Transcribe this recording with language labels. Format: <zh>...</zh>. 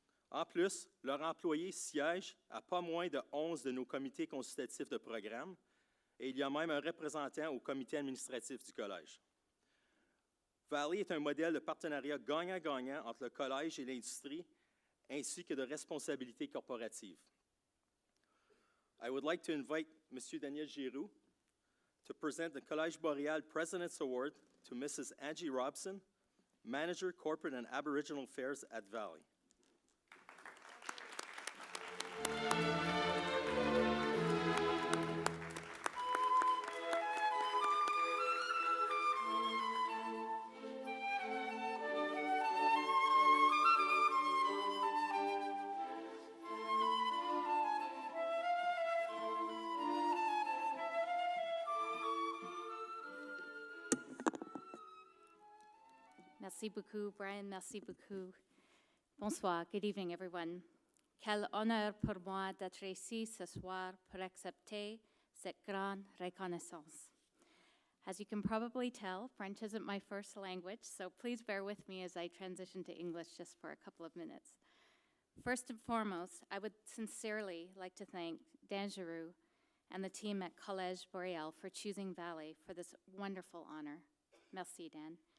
<fr>En plus, leurs employés siègent à pas moins de 11 de nos comités consultatifs de programme et il y a même un représentant au comité administratif du Collège. Valley est un modèle de partenariat gagnant-gagnant entre le Collège et l'industrie, ainsi que de responsabilité corporative.</fr> <en>I would like to invite M. Daniel Giroux to present the Collège Boréal President's Award to Mrs. Angie Robson, Manager, Corporate and Aboriginal Affairs at Valley.</en> <fr>Merci beaucoup, Brian. Merci beaucoup. Bonsoir.</fr> <en>Good evening, everyone.</en> <fr>Quel honneur pour moi d'être ici ce soir pour accepter cette grande reconnaissance.</fr> <en>As you can probably tell, French isn't my first language, so please bear with me as I transition to English just for a couple of minutes. First and foremost, I would sincerely like to thank Dan Giroux and the team at Collège Boréal for choosing Valley for this wonderful honor.</en> <fr>Merci, Dan.</fr>